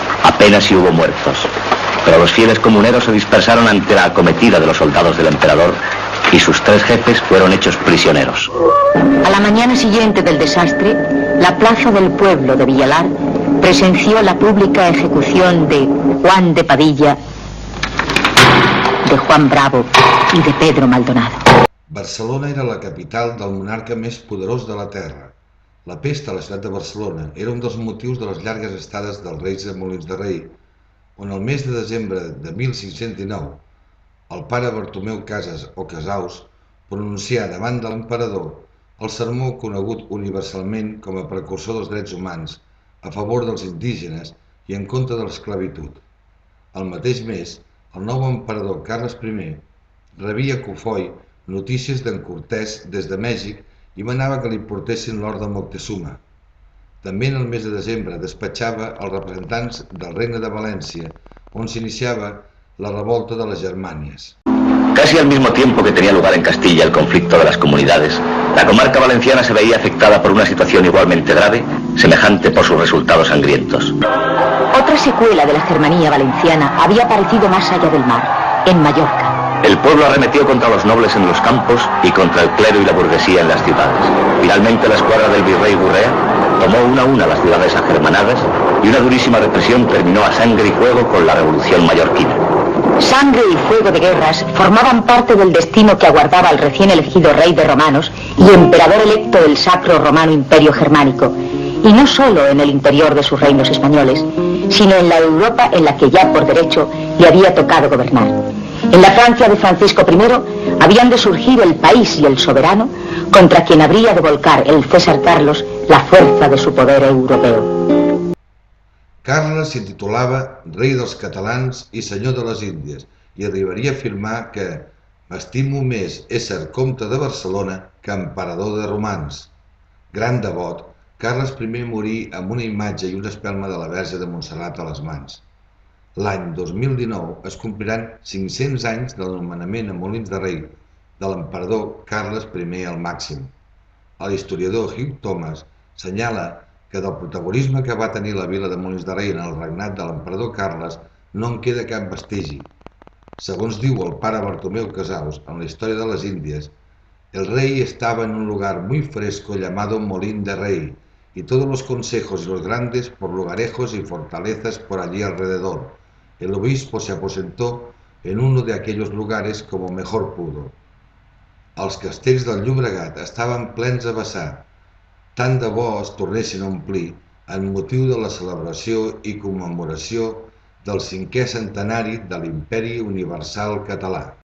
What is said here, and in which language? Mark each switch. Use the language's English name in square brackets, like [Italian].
[Spanish] Apenas si hubo muertos, pero los fieles comuneros se dispersaron ante la acometida de los soldados del emperador y sus 3 jefes fueron hechos prisioneros. A la mañana siguiente del desastre, la plaza del pueblo de Villalar presenció la pública ejecución de Juan de Padilla, de Juan Bravo y de Pedro Maldonado. [Catalan] Barcelona era la capital del monarca més poderós de la terra. La pesta a la ciutat de Barcelona era un dels motius de les llargues estades dels reis a Molins de Rei, on el mes de desembre de 1519 el pare Bartomeu Casas o Casaus pronuncià davant de l'emperador el sermó conegut universalment com a precursor dels drets humans a favor dels indígenes i en contra de l'esclavitud. El mateix mes, el nou emperador Carles I rebia a Cofoi notícies d'en Cortés des de Mèxic i manava que li portessin l'or de Moctezuma. També en el mes de desembre despatxava els representants del Regne de València, on s'iniciava la revolta de les Germànies. [Spanish] Casi al mismo tiempo que tenía lugar en Castilla el conflicto de las comunidades, La comarca valenciana se veía afectada por una situación igualmente grave, semejante por sus resultados sangrientos. Otra secuela de la Germanía valenciana había aparecido más allá del mar, en Mallorca. El pueblo arremetió contra los nobles en los campos y contra el clero y la burguesía en las ciudades. Finalmente la escuadra del virrey Gurrea tomó una a una las ciudades agermanadas y una durísima represión terminó a sangre y fuego con la revolución mallorquina. Sangre y fuego de guerras formaban parte del destino que aguardaba al recién elegido rey de romanos y emperador electo del Sacro Romano Imperio Germánico, y no solo en el interior de sus reinos españoles, sino en la Europa en la que ya por derecho le había tocado gobernar. En la Francia de Francisco I habían de surgir el país y el soberano contra quien habría de volcar el César Carlos la fuerza de su poder europeo. [Catalan] Carles s'hi titulava rei dels catalans i senyor de les Índies i arribaria a afirmar que «m'estimo més ésser comte de Barcelona que emperador de romans». Gran devot, Carles I morí amb una imatge i una espelma de la Verge de Montserrat a les mans. L'any 2019 es compliran 500 anys del nomenament a Molins de Rei de l'emperador Carles I el Màxim. L'historiador Hugh Thomas senyala que del protagonisme que va tenir la vila de Molins de Rei en el regnat de l'emperador Carles no en queda cap vestigi. Segons diu el pare Bartomeu Casaus en la història de les Índies, [Spanish] el rey estaba en un lugar muy fresco llamado Molín de Rey, y todos los consejos y los grandes por lugarejos y fortalezas por allí alrededor. El obispo se aposentó en uno de aquellos lugares como mejor pudo. [Catalan] Els castells del Llobregat estaven plens a vessar, tant de bo es tornessin a omplir en motiu de la celebració i commemoració del 5è centenari de l'Imperi Universal Català.